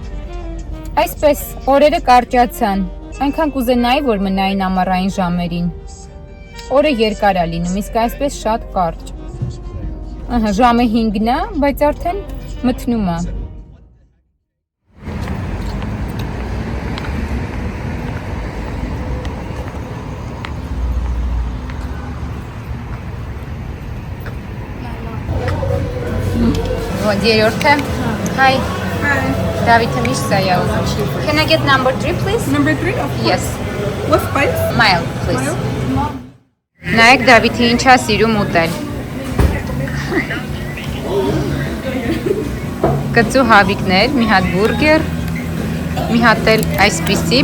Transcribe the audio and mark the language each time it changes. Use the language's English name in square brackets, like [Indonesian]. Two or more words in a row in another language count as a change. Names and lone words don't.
[Armenian] Այսպես օրերը կարճացան, այնքան կուզենայի որ մնային ամառային ժամերին։ Օրը երկար է լինում, իսկ այսպես շատ կարճ։ Ահա ժամը 5-ն է, բայց արդեն մթնում է։ Вот, երրորդը։ Hi. Davidը միշտ սա է ուզում։ [English] Can I get number 3, please? Number 3? Yes. What spice? Mild, please. [Armenian] Նայեք Դավիթը ինչ է սիրում ուտել։ Կծու հավիկներ, մի հատ բուրգեր, մի հատ էլ այսպիսի